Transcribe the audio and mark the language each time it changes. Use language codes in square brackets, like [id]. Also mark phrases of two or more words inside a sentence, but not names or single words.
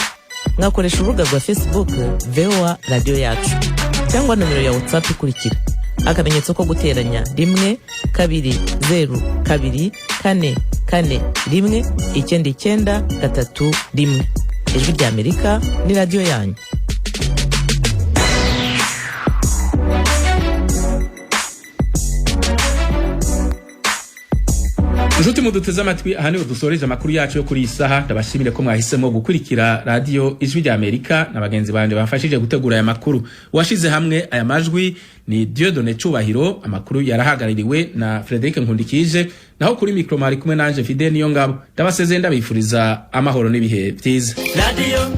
[rn] Mwakoresha urubuga rwa Facebook VOA Radio Yacu cyangwa nomero ya WhatsApp ikurikira: akamenyetso ko guteranya 1 2 0 2 4 4 1 9 3 1. Ijwi ry'Amerika ni radio yanyu. Nshuti muduteze amatwi, aha niho dusoreje amakuru yacu yo kuri isaha. Ndabashimire ko mwahisemo gukurikira radio Ijwi ry'Amerika na bagenzi banje bafashije gutegura aya makuru. Washize hamwe aya majwi ni Dieudonné Cubahiro. Amakuru yarahagaririwe na Frederic Nkundikije, naho kuri micro mari kumwe nanje Fidel Niyongabo. Ndabasezeye ndabifuriza amahoro n'ibihe byiza.